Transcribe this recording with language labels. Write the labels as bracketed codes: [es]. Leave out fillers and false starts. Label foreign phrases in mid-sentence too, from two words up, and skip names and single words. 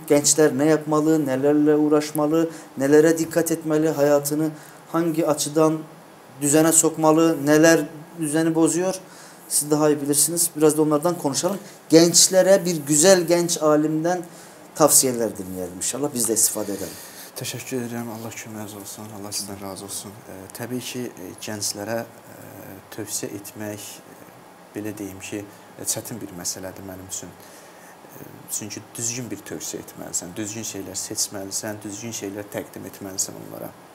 [tr] Gençler ne yapmalı, nelerle uğraşmalı, nelere dikkat etmeli, hayatını hangi açıdan düzene sokmalı, neler düzeni bozuyor. Siz daha iyi bilirsiniz. Biraz da onlardan konuşalım. Gençlere bir güzel genç alimden tavsiyeler dinleyelim inşallah. Biz de istifade edelim. Teşekkür ederim. [az] Allah köməyiniz olsun. Allah sizdən razı olsun. Təbii ki, gənclərə tövsiyə etmək, belə deyim ki, çətin bir məsələdir mənim üçün. Çünki düzgün bir tövsiyə etməlisən, düzgün şeylər seçməlisən, düzgün şeylər təqdim etməlisən onlara.